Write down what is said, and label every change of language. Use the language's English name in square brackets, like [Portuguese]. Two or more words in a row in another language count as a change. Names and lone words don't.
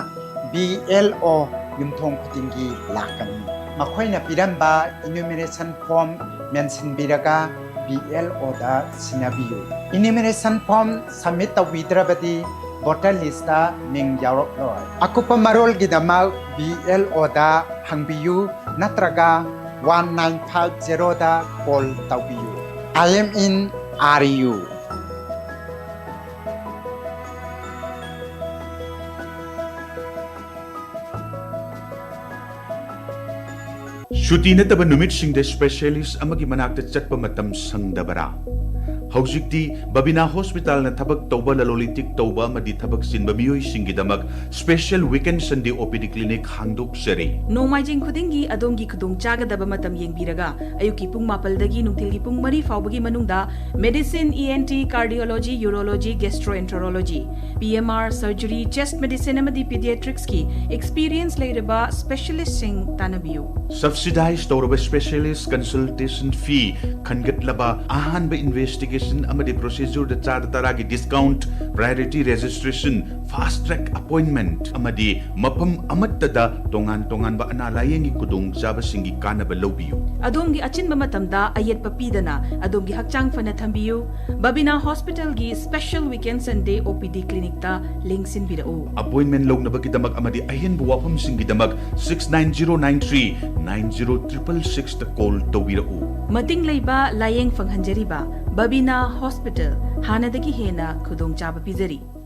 [Manipuri] BLO yumthong khutingi lakani makhoina piramba [English] enumeration form mention [Manipuri] biraga BLO da sinabiyu [English] enumeration form submit [Manipuri] tawidrabadi [English] voter list [Manipuri] da ning yarok loi akupa marol gidama BLO da hangbiyu natraga 1950 da call tawiyu [English] I am in RU. [Manipuri] Shuti nataba numitsingda specialist amagi manakta chatpa matam sangdabara. Haujikti Babina Hospital na tabag tauba lalolitik tauba madi tabag sinba miyoy singidamak [English] special weekend Sunday OPD clinic [Manipuri] hangdok seri. Nomaijing khudingi adongi khudong chagadaba matam yengbiraga ayuki pung mapaldagi nungtilgi pung mari faubagi manungda [English] medicine, ENT, cardiology, urology, gastroenterology, PMR, surgery, chest medicine [Manipuri] amadi pediatrics ki experience leiraba specialist sing tanabiyo. Subsidized tauba [English] specialist consultation fee [Manipuri] khangatlaba ahanba investigation amadi procedure da char taragi discount [English] priority registration fast track appointment [Manipuri] amadi mapam amatta da tongan ba analayengi kudong jaba singi kanaba lobiyo adongi achinba matamda ayet papidana adongi hakchang fana thambiyo Babina Hospital gi [English] special weekend Sunday OPD clinic [Manipuri] ta lingsin birao appointment log na bakidamak amadi ahin buwapam singi damak 69093 90666 ta call tawirao mating leiba layeng fanghanjariba Babina Hospital hanadagi hena khudong chaba pizari.